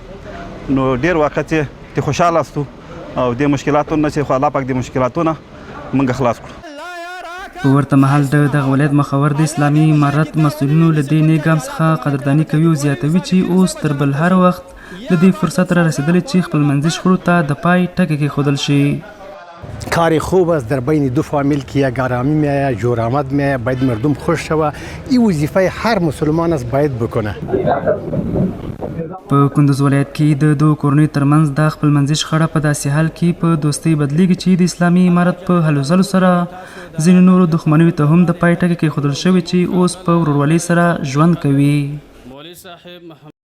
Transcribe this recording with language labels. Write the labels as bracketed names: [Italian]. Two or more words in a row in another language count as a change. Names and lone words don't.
[Pashto] نو ډېر وخت یې خوشحاله استو او د مشکلاتو نه چې خو الله پاک د مشکلاتو نه موږ خلاص کړو. په ورته مهال دغه ولایت مخور د اسلامي امارت مسؤلینو له دې نیک ګام څخه قدرداني کوي او زیاتوي چې اوس تر بل هر وخت د دې فرصت را رسیدلی چې خپلمنځي شخړو ته د پای ټکی کېښودل شي. [Persian] کار خوب است در بین دو فامیل که یک آرامی میآید، جور آمد میآید، باید مردم خوش شود. این وظیفه هر مسلمان است باید بکنه. [Pashto] په کندز ولایت کې د دوو کورنیو ترمنځ د خپلمنځي شخړه په داسې حال کې په دوستۍ بدلیږي چې د اسلامي امارت په هلو ځلو سره ځینې نورو دښمنیو ته هم د پای ټکی کېښودل شوی چې اوس په ورورولۍ سره ژوند کوي.